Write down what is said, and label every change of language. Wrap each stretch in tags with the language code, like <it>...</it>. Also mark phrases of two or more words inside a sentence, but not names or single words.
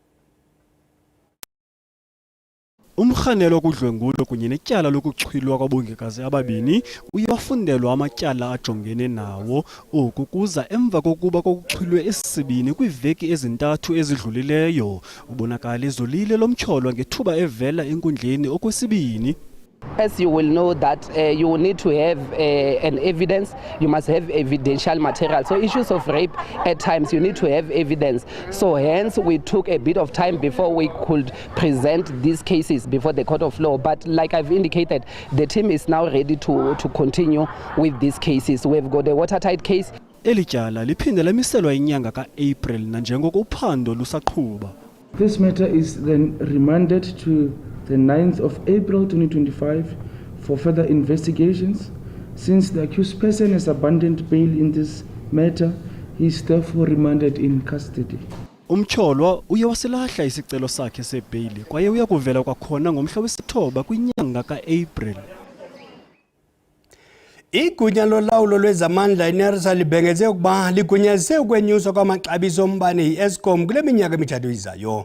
<xh>Umkhanelo wokudlwengulo kunye netyala lokuchwilwa kwabongikazi ababini uye wafundelwa amatyala ajongene nawo oku kuza emva kokuba kokuchwilwe esibini kwiiveki ezintathu ezidlulileyo. Ubonakala izolile lomtyholwa ngethuba evela enkundleni okwesibini.</xh> <en>As you will know that you will need to have an evidence, you must have evidential material. So issues of rape, at times you need to have evidence. So hence we took a bit of time before we could present these cases before the court of law. But like I've indicated, the team is now ready to continue with these cases. We've got a watertight case.</en> <xh>Eli tyala liphinde lamiselwa inyanga ka-April nanjengoko uphando lusaqhuba.</xh> <en>This matter is then remanded to the 9th of April 2025 for further investigations. Since the accused person has abandoned bail in this matter, he is therefore remanded in custody.</en> <xh>Umtyholwa uye wasilahla isicelo sakhe sebheyili kwaye uya kuvela kwakhona ngomhla wesithoba kwinyanga ka-April. Igunya lolawulo lwezamandla iNERSA libhengeze ukuba ligunyazise ukwenyuswa kwamaxabiso ombane yi-Eskom kule minyaka emithathu izayo.</xh>